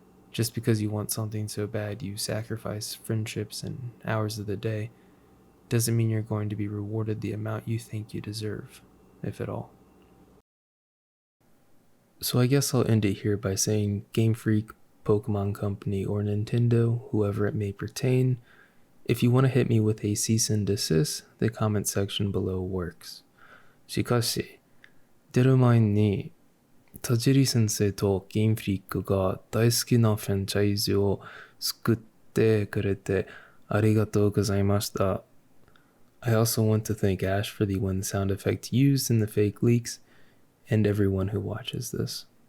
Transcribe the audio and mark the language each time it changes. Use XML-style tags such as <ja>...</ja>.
<en>Just because you want something so bad you sacrifice friendships and hours of the day doesn't mean you're going to be rewarded the amount you think you deserve, if at all. So I guess I'll end it here by saying Game Freak, Pokemon Company, or Nintendo, whoever it may pertain, if you want to hit me with a cease and desist, the comment section below works.</en> <ja>しかし、出る前に、田尻先生とゲームフリックが大好きなフランチャイズを作ってくれてありがとうございました。</ja> <en>I also want to thank Ash for the one sound effect used in the fake leaks, and everyone who watches this.</en>